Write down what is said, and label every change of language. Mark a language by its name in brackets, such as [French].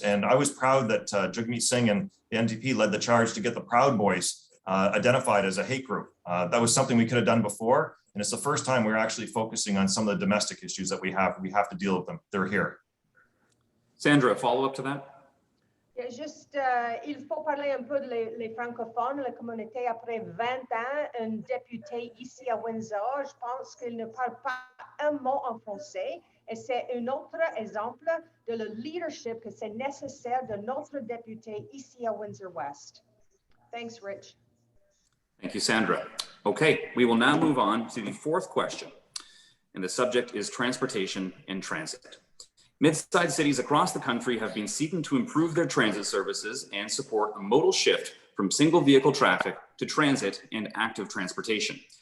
[English] And I was proud that Jagmeet Singh and the NDP led the charge to get the Proud Boys identified as a hate group. That was something we could have done before. And it's the first time we're actually focusing on some of the domestic issues that we have. We have to deal with them. They're here. Sandra, follow up to that? [French] Juste, il faut parler un peu les francophones, la communauté. Après 20 ans, un député ici à Windsor, je pense qu'il ne parle pas un mot en français. Et c'est un autre exemple de le leadership que c'est nécessaire de notre député ici à Windsor West. [English] Thanks, Rich. Thank you, Sandra. Okay, we will now move on to the fourth question. And the subject is transportation and transit. Mid-sized cities across the country have been seeking to improve their transit services and support a modal shift from single vehicle traffic to transit and active transportation.